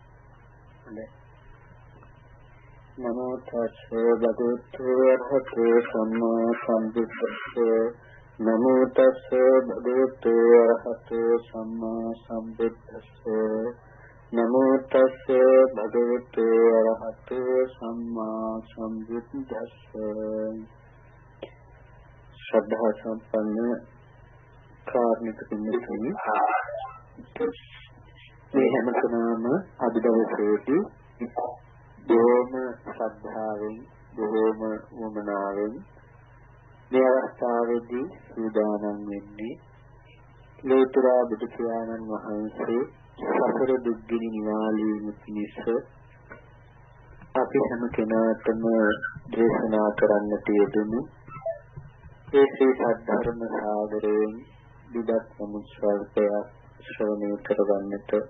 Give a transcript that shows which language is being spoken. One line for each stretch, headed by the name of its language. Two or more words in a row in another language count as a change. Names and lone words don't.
Pali: නමෝ තස්සේ භගවතු වරහතෝ සම්මා සම්බුද්දස්සේ. නමෝ තස්සේ භගවතු වරහතෝ සම්මා සම්බුද්දස්සේ. නමෝ තස්සේ භගවතු වරහතෝ සම්මා සම්බුද්දස්සේ.
Sinhala: ශ්‍රද්ධා සම්පන්න කාර්මික පින්තුනි, මේ හැමතැනම අද දවසේදී බොහොම ශ්‍රද්ධාවෙන් බොහොම වමනාවෙන් මේ අවස්ථාවේදී සූදානම් වෙන්නේ ලෝතර බුදු පියාණන් වහන්සේ සතර දුක්ගිනි නිවාලීම පිණිස අපි හැම කෙනාටම දේශනා කරන්නට යෙදුණු ඒ ශ්‍රී සද්ධර්ම සාගරයෙන් විදක් සමුච්චල්පයක් ශ්‍රවණය කරගන්නට